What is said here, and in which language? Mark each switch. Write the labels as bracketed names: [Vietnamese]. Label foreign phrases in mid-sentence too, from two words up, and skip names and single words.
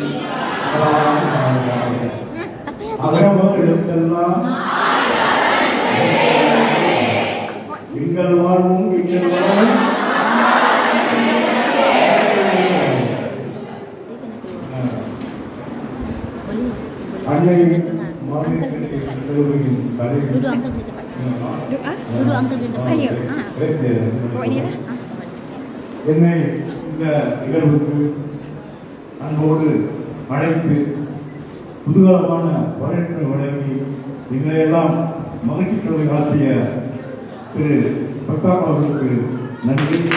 [Tamil] அகரமாக எழுத்தெல்லாம் எங்கள் வாழ்வும் எங்கள் வாழ்வும் அன்னை மாநிலத்தின் [Malay] duduk angkat di tempat. Duduk angkat di tempat. Saya. Bawa ini lah. [Tamil] என்னை இந்த நிகழ்வுக்கு அன்போடு அழைத்து புதுகாலமான வரவேற்பை வழங்கி எங்களையெல்லாம் மகிழ்ச்சிக்குள்ள காட்டிய திரு பட்டாப் அவர்களுக்கு நன்றி.